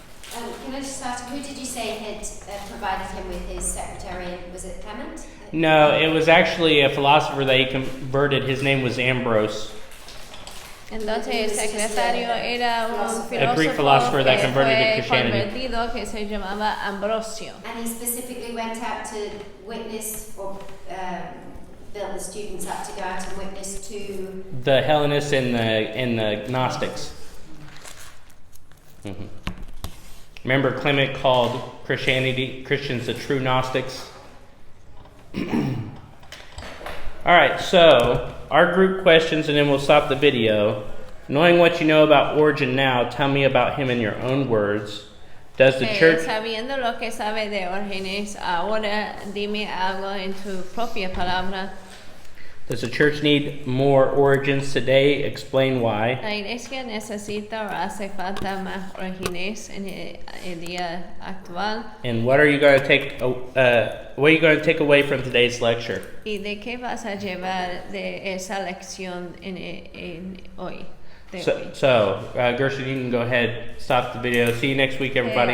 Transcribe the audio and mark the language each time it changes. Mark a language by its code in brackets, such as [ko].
[en] Can I just ask, who did you say had provided him with his secretary? Was it Clement? No, it was actually a philosopher that he converted. His name was Ambrose. [es] Entonces el secretario era un [en] A Greek philosopher that [es] que [en] converted to [es] fue [en] Christianity. [es] convertido que se llamaba Ambrosio. [en] And he specifically went out to witness, or the students had to go out and witness to The Hellenists and the Gnostics. Mm-hmm. Remember, Clement called Christians the true Gnostics. All right, so our group questions, and then we'll stop the video. Knowing what you know about Origen now, tell me about him in your own words. Does the church? [es] Sabiendo lo que sabe de Origen, ahora dime algo en tu propia palabra. [en] Does the church need more Origins today? Explain why. [es] La iglesia necesita o hace falta más Orígenes en el día actual. [en] And what are you going to take? What are you going to take away from today's lecture? [es] ¿Y de qué vas a llevar de esa lección en hoy? [en] So, Gershon, you can go ahead, stop the video. See you next week, everybody.